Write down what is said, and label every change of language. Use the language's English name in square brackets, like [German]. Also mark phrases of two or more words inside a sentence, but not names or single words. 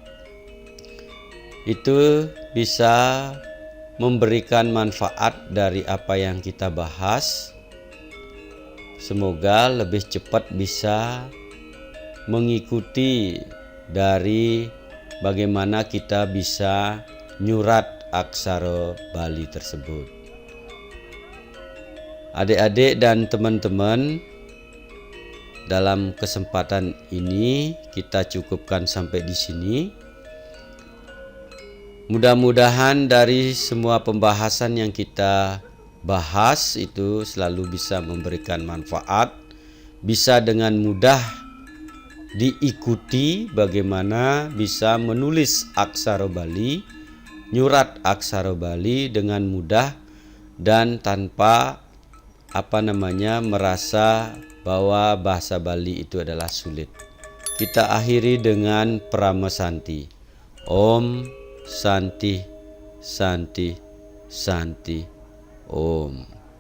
[Indonesian] Itu bisa memberikan manfaat dari apa yang kita bahas. Semoga lebih cepat bisa mengikuti dari bagaimana kita bisa nyurat aksara Bali tersebut. Adik-adik dan teman-teman, dalam kesempatan ini kita cukupkan sampai di sini. Mudah-mudahan dari semua pembahasan yang kita bahas itu selalu bisa memberikan manfaat, bisa dengan mudah diikuti bagaimana bisa menulis aksara Bali, nyurat aksara Bali dengan mudah dan tanpa merasa bahwa bahasa Bali itu adalah sulit. Kita akhiri dengan Prama Santi. [Sanskrit] Om Santi Santi Santi Om.